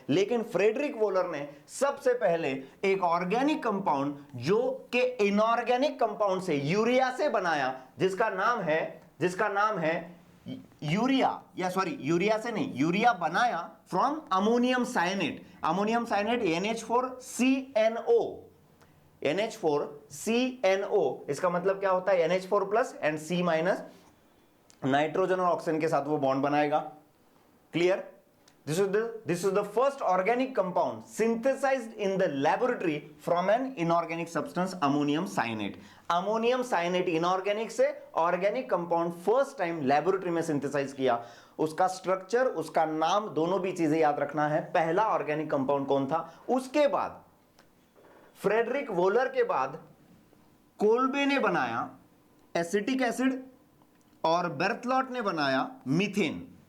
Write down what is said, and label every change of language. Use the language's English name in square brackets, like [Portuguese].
[Hindi] लेकिन Frederick volar ने सबसे पहले एक ऑर्गेनिक कंपाउंड जो कि इनऑर्गेनिक कंपाउंड से, यूरिया से बनाया, जिसका नाम है यूरिया, या सॉरी यूरिया से नहीं, यूरिया बनाया from ammonium साइनेट। Ammonium साइनेट NH4CNO, NH4CNO, इसका मतलब क्या होता है? NH4 plus and C minus, nitrogen और ऑक्सीजन के साथ वो बॉन्ड बनाएगा। Clear? [English] This is the first organic compound synthesized in the laboratory from an inorganic substance, ammonium cyanate. [Hindi] Ammonium साइनेट inorganic से organic compound first time laboratory में synthesise किया। उसका structure, उसका नाम, दोनों भी चीजें याद रखना है। पहला ऑर्गेनिक कंपाउंड कौन था? उसके बाद फ्रेडरिक वोलर के बाद कोल्बे ने बनाया एसिटिक एसिड और बेर्थलॉट ने बनाया मीथेन।